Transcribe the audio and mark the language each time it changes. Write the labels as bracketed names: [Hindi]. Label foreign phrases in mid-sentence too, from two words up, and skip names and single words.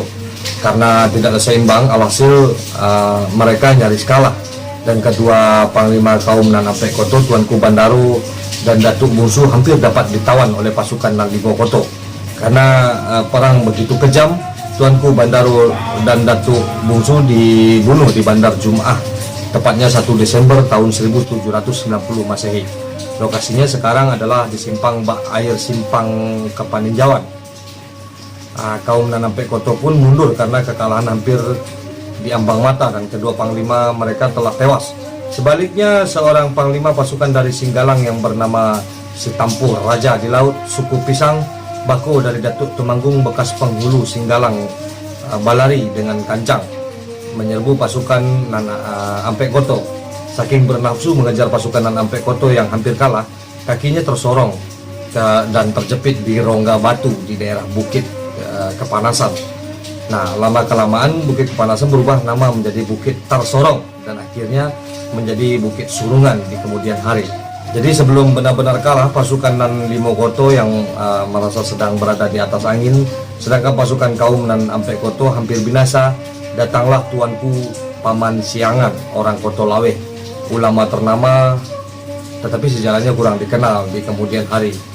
[Indonesian] Karena tidaklah seimbang, alhasil mereka nyaris kalah, dan kedua panglima kaum Nan Ampek Koto, Tuanku Bandaro dan Datuk Bungsu, hampir dapat ditawan oleh pasukan Nan Limo Koto. Karena perang begitu kejam, Tuanku Bandaro dan Datuk Bungsu dibunuh di Bandar Jum'ah, tepatnya 1 Desember tahun 1790 Masehi. Lokasinya sekarang adalah di simpang bak air simpang Kepaninjauan. Kaum Nan Ampek Koto pun mundur karena kekalahan hampir diambang mata, dan kedua panglima mereka telah tewas. Sebaliknya, seorang panglima pasukan dari Singgalang yang bernama Sitampuh Raja di Laut, suku Pisang, Bako dari Datuk Tumanggung bekas penghulu Singgalang, Balari dengan kancang menyerbu pasukan Nan Ampek Koto. Saking bernafsu mengejar pasukan Nan Ampek Koto yang hampir kalah, kakinya tersorong dan terjepit di rongga batu di daerah Bukit Kepanasan. Nah, lama-kelamaan Bukit Kepanasan berubah nama menjadi Bukit Tarsorong dan akhirnya menjadi Bukit Surungan di kemudian hari. Jadi sebelum benar-benar kalah, pasukan Nan Limo Koto yang merasa sedang berada di atas angin, sedangkan pasukan kaum Nan Ampek Koto hampir binasa, datanglah Tuanku Paman Siangan, orang Koto Laweh, ulama ternama tetapi sejarahnya kurang dikenal di kemudian hari.